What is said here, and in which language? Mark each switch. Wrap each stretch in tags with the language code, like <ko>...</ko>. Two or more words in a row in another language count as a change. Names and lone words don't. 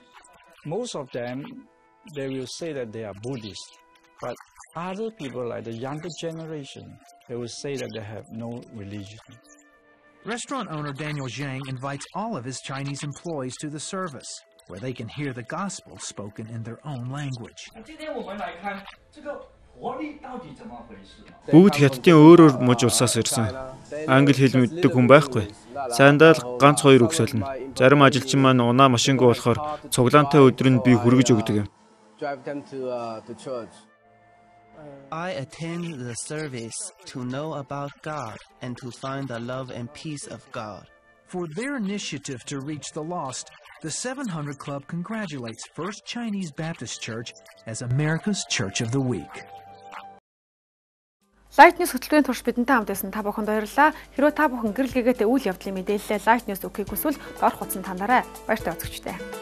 <en>Most of them, they will say that they are Buddhist, but other people like the younger generation, they will say that they have no religion. Restaurant owner Daniel Zhang invites all of his Chinese employees to the service, where they can hear the gospel spoken in their own language.</en> <mn>Бүгд хятадын өөр муж улсаас ирсэн. Англи хэл мэддэг хүн байхгүй. Сайндаа л ганц хоёр үг солино. Зарим ажилчин маань унаа машингүй болохоор цуглаантай өдрөнд би хүргэж өгдөг юм.</mn> <en>I attend the service to know about God and to find the love and peace of God. For their initiative to reach the lost, the 700 Club congratulates First Chinese Baptist Church as America's Church of the Week.</en> <mn>Light News хөтөлбөрийн турш бидэнтэй хамт байсан та бүхэнд баярлалаа. Хэрвээ та бүхэн гэрэл гээтэй үйл явдлын мэдээлэлээ Light News өгөхийг хүсвэл доорх утсанд хандаарай. Баяртай үзэгчтэй.</mn>